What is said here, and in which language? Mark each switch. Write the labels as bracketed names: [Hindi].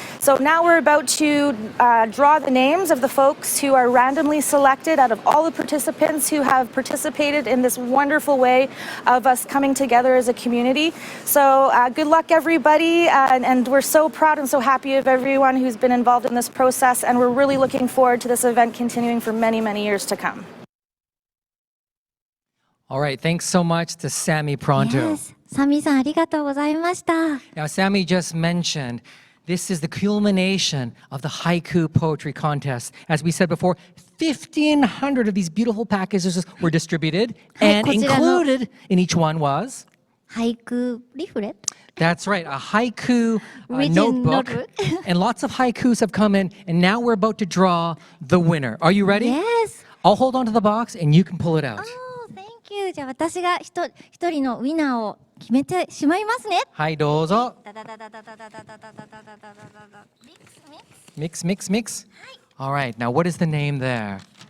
[English] So now we're about to draw the names of the folks who are randomly selected out of all the participants who have participated in this wonderful way of us coming together as a community. So good luck, everybody, and we're so proud and so happy of everyone who's been involved in this process, and we're really looking forward to this event continuing for many, many years to come. All right, thanks so much to Sammy Pronto. Yes, [Japanese] サミさんありがとうございました。 [English] Now, Sammy just mentioned this is the culmination of the haiku poetry contest. As we said before, 1,500 of these beautiful packages were distributed, and [Japanese] こちらの [English] included in each one was? [Japanese] 俳句リフレット [English] That's right, a haiku Written notebook. notebook. And lots of haikus have come in, and now we're about to draw the winner. Are you ready? Yes. I'll hold on to the box, and you can pull it out. Oh, thank you. [Japanese] じゃあ私が一人のウィナーを決めてしまいますね。はい、どうぞ。ダダダダダダダダダダダダダダダミックスミックス。 [English] Mix, mix, mix. All right, now what is the name there?